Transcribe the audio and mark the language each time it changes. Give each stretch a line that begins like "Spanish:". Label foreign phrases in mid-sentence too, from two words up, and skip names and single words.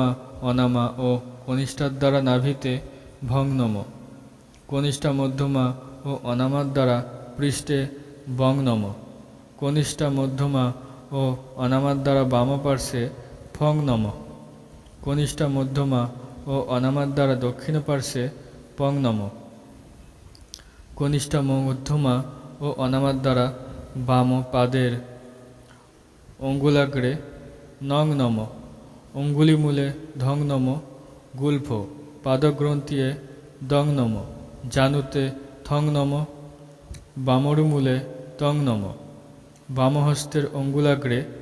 Bangla: অনামা ও কনিষ্ঠার দ্বারা নাভিতে ভং নম, কনিষ্ঠা মধ্যমা ও অনামার দ্বারা পৃষ্ঠে বং নম, কনিষ্ঠা মধ্যমা ও অনামার দ্বারা বাম পার্শ্বে ফং নম, কনিষ্ঠা মধ্যমা ও অনামার দ্বারা দক্ষিণ পার্শ্বে পং নম, কনিষ্ঠা মধ্যমা ও অনামার দ্বারা বাম পাদের অঙ্গুলাগ্রে নং নম, অঙ্গুলিমূলে ধং নম, গুল্ফ পাদগ্রন্থিয়ে দং নম, জানুতে থং নম, বামরুমূলে তং নম, বামহস্তের অঙ্গুলাগ্রে